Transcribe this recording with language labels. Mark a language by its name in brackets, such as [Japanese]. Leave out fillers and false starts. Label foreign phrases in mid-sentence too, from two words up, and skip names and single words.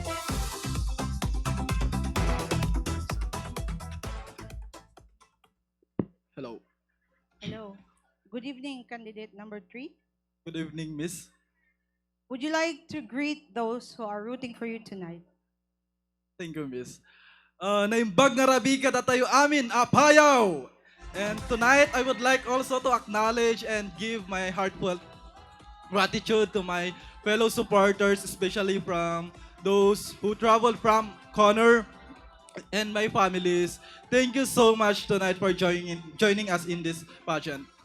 [English] Hello. Hello. Good evening, candidate number 3. Good evening, Miss. Would you like to greet those who are rooting for you tonight? Thank you, Miss. [Iloko] Naimbag nga rabi ka tayo amin, Apayao! [English] And tonight, I would like also to acknowledge and give my heartfelt gratitude to my fellow supporters, especially from those who traveled from Connor and my families. Thank you so much tonight for joining us in this pageant.